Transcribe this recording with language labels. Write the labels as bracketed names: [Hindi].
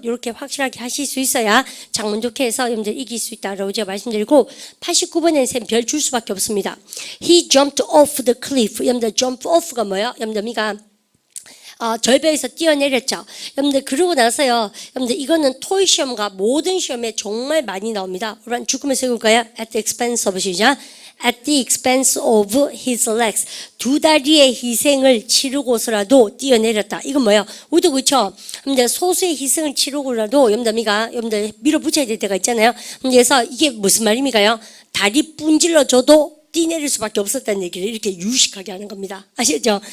[Korean] 이렇게 확실하게 하실 수 있어야 작문 좋게 해서 여러분들 이길 수 있다라고 제가 말씀드리고 89번에는 쌤 별 줄 수밖에 없습니다. [English] He jumped off the cliff. [Korean] 여러분들 jump off가 뭐예요? 여러분들 절벽에서 뛰어내렸죠. 여러분들 그러고 나서요. 여러분들 이거는 토익 시험과 모든 시험에 정말 많이 나옵니다. 우리 죽으면서 읽을까요? [English] At the expense of [Korean] 시작. [English] At the expense of his legs. [Korean] 두 다리의 희생을 치르고서라도 뛰어내렸다. 이건 뭐예요? 우리도 그렇죠. 여러분들 소수의 희생을 치르고라도 여러분들 밀어붙여야 될 때가 있잖아요. 그래서 이게 무슨 말입니까요? 다리 분질러줘도 뛰내릴 수밖에 없었다는 얘기를 이렇게 유식하게 하는 겁니다. 아시죠?